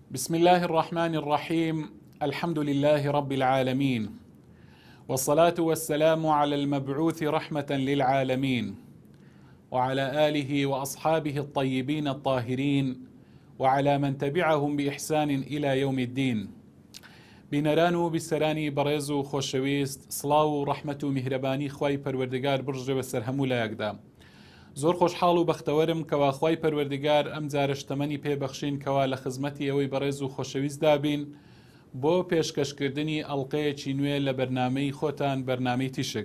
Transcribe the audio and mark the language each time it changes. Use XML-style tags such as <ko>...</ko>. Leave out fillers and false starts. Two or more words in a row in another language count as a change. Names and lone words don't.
<ar>بسم الله الرحمن الرحيم. الحمد لله رب العالمين، والصلاة والسلام على المبعوث رحمة للعالمين، وعلى آله وأصحابه الطيبين الطاهرين، وعلى من تبعهم بإحسان إلى يوم الدين.</ar> <ckb>بینەران و بیسەرانی بەڕێز و خۆشەویست، سڵاو و ڕەحمەت و میهرەبانی خوای پەروەردگار بڕژێ بەسەر هەموو لایەکدا. زۆر خۆشحاڵ و بەختەوەرم کەوا خوای پەروەردگار ئەم جارە شتەمەنی پێبەخشین کەوا لە خزمەتی ئەوەی بەڕێز و خۆشەویستدا بین بۆ پێشکەشکردنی ئەڵقەیەکی نوێ لە بەرنامەی خۆتان، بەرنامەی تیشک.</ckb>